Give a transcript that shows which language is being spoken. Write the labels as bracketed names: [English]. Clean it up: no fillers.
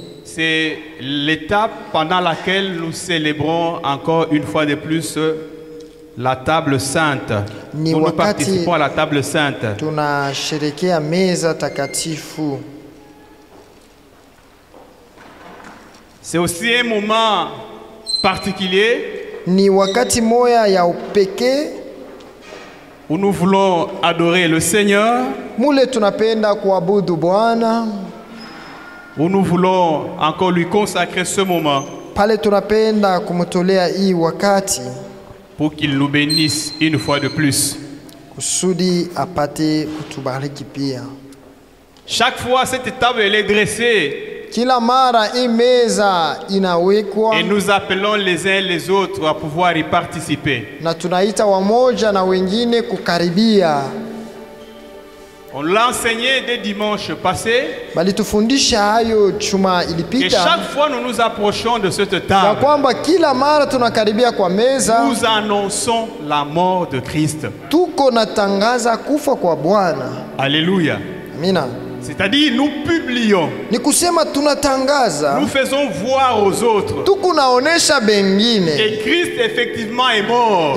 [French] C'est l'étape pendant laquelle nous célébrons encore une fois de plus la table sainte. Nous participons à la table sainte. [Swahili] Tunasherekea meza takatifu. [French] C'est aussi un moment particulier [Swahili] Ni wakati moya ya upekee [French] où nous voulons adorer le Seigneur, [Swahili] mule tunapenda kuabudu Bwana, [French] où nous voulons encore lui consacrer ce moment [Swahili] pale tunapenda kumtolea hii wakati [French] pour qu'il nous bénisse une fois de plus. [Swahili] kusudi apate kutubariki pia. [French] Chaque fois cette table elle est dressée [Swahili] Kila mara hii meza inawekwa [French] et nous appelons les uns les autres à pouvoir y participer. [Swahili] na tunaita wamoja na wengine kukaribia. [French] On l'a enseigné dès dimanche passé [Swahili] Bali tufundisha hayo chuma [French] et [Swahili] ilipita [French] chaque fois nous nous approchons de cette [Swahili] ya [French] table, [Swahili] kwamba kila mara tunakaribia kwa meza [French] nous annonçons la mort de Christ. [Swahili] tuko natangaza kufa kwa Bwana. [French] Alléluia. [Swahili] Amina. [French] C'est-à-dire nous publions, [Swahili] Ni kusema tunatangaza, [French] nous faisons voir aux autres [Swahili] tuko naonesha bengine [French] que Christ effectivement est mort